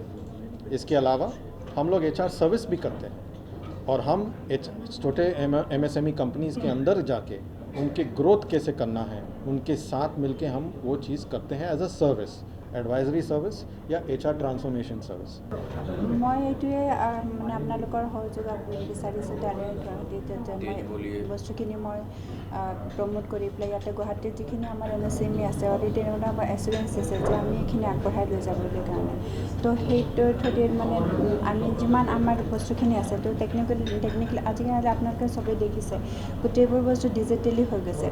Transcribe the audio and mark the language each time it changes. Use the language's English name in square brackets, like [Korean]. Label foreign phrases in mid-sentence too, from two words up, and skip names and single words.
[Hindi] इसके अलावा हम लोग [English] HR service [Hindi] भी करते हैं और हम छोटे [English] MSME companies [Hindi] के अंदर जाके उनके ग्रोथ कैसे करना है, उनके साथ मिलके हम वो चीज़ करते हैं [English] as a service, advisory service [Hindi] या [English] HR transformation service. [Hindi] मैं ये [Assamese] মানে আপোনালোকৰ সহযোগ বিচাৰিছোঁ তাৰে মই বস্তুখিনি মই প্ৰমোট কৰি পেলাই ইয়াতে গুৱাহাটীত যিখিনি আমাৰ MSME আছে অলৰেডি তেনেকুৱা আমাৰ এচুৰেঞ্চ আছে যে আমি এইখিনি আগবঢ়াই লৈ যাবলৈ কাৰণে। তো সেইটোৰ থ্ৰুদি মানে আমি যিমান আমাৰ বস্তুখিনি আছে তো টেকনিকেলি আজিকালি আপোনালোকে চবেই দেখিছে গোটেইবোৰ বস্তু ডিজিটেলি হৈ গৈছে।